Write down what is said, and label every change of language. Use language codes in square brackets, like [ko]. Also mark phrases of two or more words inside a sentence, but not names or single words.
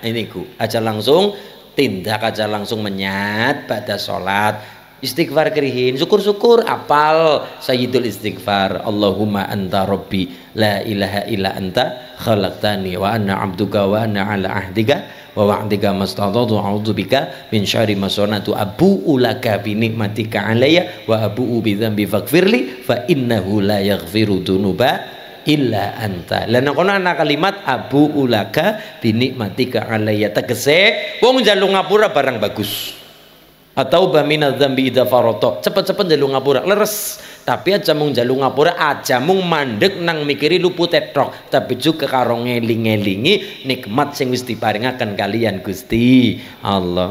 [jv] Niku aja langsung tindak aja langsung menyat pada sholat, istighfar kerihin, syukur-syukur apal [ar] سيد الاستغفار, اللهم أنت ربي لا إله إلا أنت خلقتني وأنا عبدك وأنا على عهدك ووعدك ما استطعت أعوذ بك من شر ما صنعت أبوء لك بنعمتك علي وأبوء بذنبي فاغفر لي فإنه لا يغفر الذنوب إلا أنت. [jv] Lan kono ana kalimat [ar] أبوء لك بنعمتك علي, [jv] tegese wong njaluk ngapura barang bagus. Atau [ar] بمن الذنب إذا فرط, [jv] cepet-cepet njaluk ngapura leres. Tapi aja mung njaluk ngapura, aja mung mandek nang mikiri luput tok, tapi juga karo ngeling-elingi nikmat sing wis diparingaken kalian Gusti Allah.